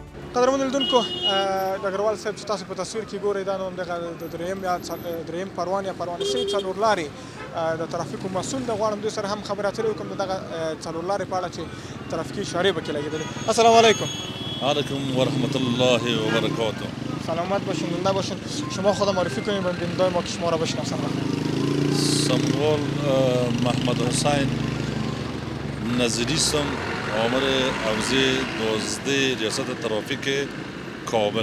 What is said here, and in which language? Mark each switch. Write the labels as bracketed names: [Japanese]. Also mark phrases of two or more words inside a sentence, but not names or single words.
[Pashto] قدرمن لیدونکو ډګروال صاحب چې تاسو په تصویر کې ګورئ دا نو همدغه د دریم پروان یا پروان سي څلور لارې د ترافیکو مسؤل د غواړم دوی سره هم خبرې اترې وکړم د دغه څلور لارې په اړه چې ترافیکي اشارې پکې لګېدلې. [Arabic] السلام علیکم. علیکم و رحمت الله و برکاته. [Persian] سلامت باشین، زنده باشین. شما خود معرفی کنید به بیننده‌های ما که شما را بشناسن. سموال محمد حسین نظریستم، آمر حوزه 12 ریاست ترافیک کابل.